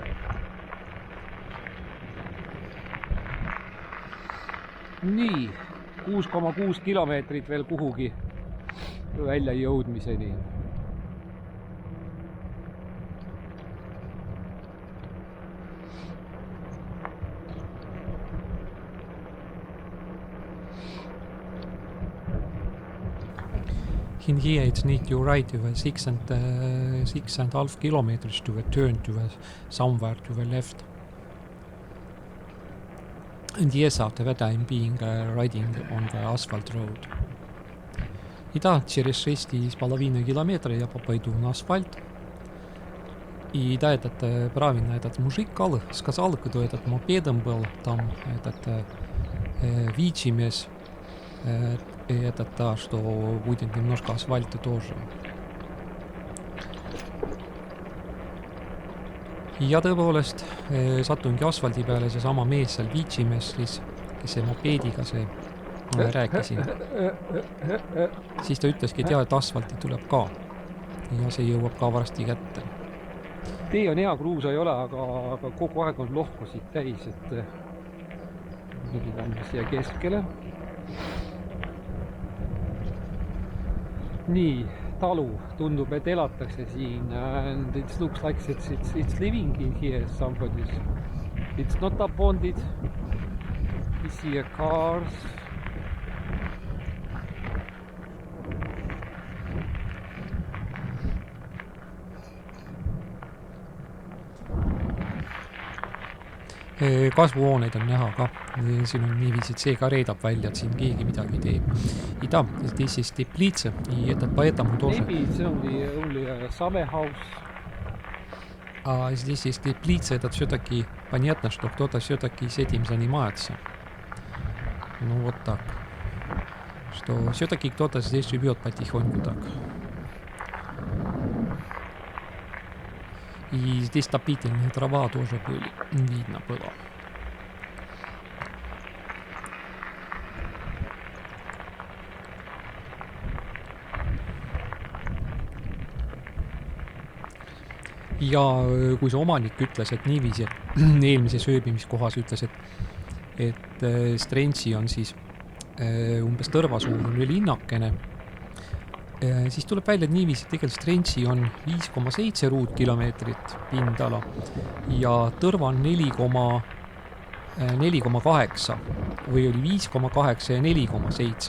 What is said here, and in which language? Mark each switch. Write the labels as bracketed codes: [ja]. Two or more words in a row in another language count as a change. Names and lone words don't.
[et] Nii, 6,6 kilomeetrit veel kuhugi välja jõudmiseni. [en] In here it's need you ride with 6.5 kilometers to return to somewhere to the left. And yes, after that I'm being riding on the asphalt road. [ru] Итак, через 6,5 километра я пойду на асфальт. И да, этот правильно, этот мужик сказал, кто этот мопедом был, там этот вичимес, это что будет немножко асфальта тоже. [et] Ja tõepoolest sattungi asfaldi peale seesama mees seal viitsimees, kes see mopeediga see rääkisin. Siis ta ütleski, et et asfalti tuleb ka. Ja see jõuab ka varsti kätte. Tee on hea, kruusa ei ole, aga kogu aeg on lohkosid täis, et mingi lämme siia keskele. Nii, talu tundub, et elatakse siin, [en] and it looks like it's living in here somebody. It's not abandoned. We see a cars. [et] Kasvuhooneid on näha ka. Siin on niiviisi, et see ka reedab välja, et siin keegi midagi teeb. [ru] И да, здесь есть теплица, и это поэтому тоже... [en] Maybe it's only a summer house. [ru] А здесь есть теплица, это все-таки понятно, что кто-то все-таки с этим занимается. Ну вот так. Что все-таки кто-то здесь живет потихоньку так. И здесь топительная трава тоже видно было. [et] Ja kui see omanik ütles, et niiviisi, et eelmises ööbimiskohas ütles, et Strentsi on siis umbes tõrvasuurune linnakene, siis tuleb välja, et niiviisi, et tegelikult Strentsi on 5,7 ruutkilomeetrit pindala ja tõrva on 4,8 või oli 5,8 ja 4,7.